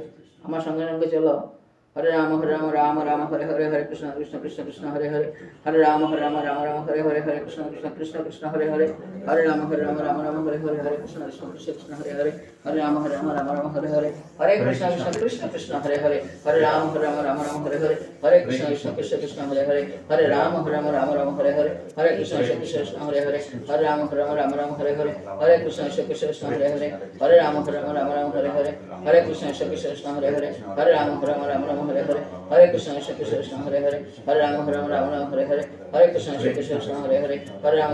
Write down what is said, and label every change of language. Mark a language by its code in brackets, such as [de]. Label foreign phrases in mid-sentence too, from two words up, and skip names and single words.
[bn] আমার সঙ্গে সঙ্গে চলো, [sa] হরে রাম রাম রাম হরে হরে, হরে কৃষ্ণ কৃষ্ণ কৃষ্ণ কৃষ্ণ হরে হরে, হরে রাম রাম রাম হরে হরে, হরে কৃষ্ণ কৃষ্ণ কৃষ্ণ কৃষ্ণ হরে হরে, হরে রাম রাম হরে হরে, হরে কৃষ্ণ কৃষ্ণ কৃষ্ণ কৃষ্ণ হরে হরে, হরে রাম রাম হরে হরে, হরে কৃষ্ণ কৃষ্ণ কৃষ্ণ কৃষ্ণ হরে হরে, হরে রাম রাম হরে হরে, হরে কৃষ্ণ কৃষ্ণ কৃষ্ণ কৃষ্ণ হরে হরে, হরে রাম রাম হরে হরে, হরে কৃষ্ণ কৃষ্ণ কৃষ্ণ হরে হরে, হরে রাম রাম হরে হরে, হরে কৃষ্ণ কৃষ্ণ কৃষ্ণ হরে হরে, হরে রাম রাম হরে হরে, হরে কৃষ্ণ কৃষ্ণ কৃষ্ণ হরে হরে, হরে রাম রাম হরে হরে, হরে কৃষ্ণ কৃষ্ণ কৃষ্ণ হরে হরে, হরে রাম রাম হরে হরে, হরে কৃষ্ণ কৃষ্ণ কৃষ্ণ হরে হরে, হরে রাম